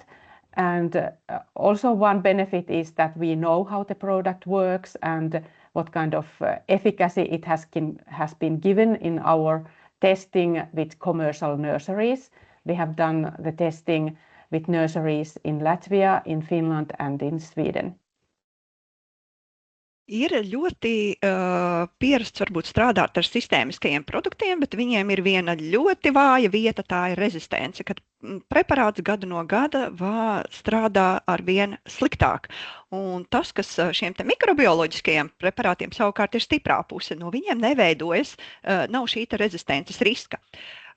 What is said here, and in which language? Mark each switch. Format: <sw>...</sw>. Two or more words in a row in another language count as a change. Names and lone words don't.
<en>And also one benefit is that we know how the product works and what kind of efficacy it has been given in our testing with commercial nurseries. We have done the testing with nurseries in Latvia, in Finland and in Sweden.</en> <lv>Ir ļoti pierasts varbūt strādāt ar sistēmiskajiem produktiem, bet viņiem ir viena ļoti vāja vieta, tā ir rezistence, kad preparāts gadu no gada strādā ar vien sliktāk. Un tas, kas šiem te mikrobioloģiskajiem preparātiem savukārt ir stiprā puse, no viņiem neveidojas, nav šī te rezistences riska.</lv>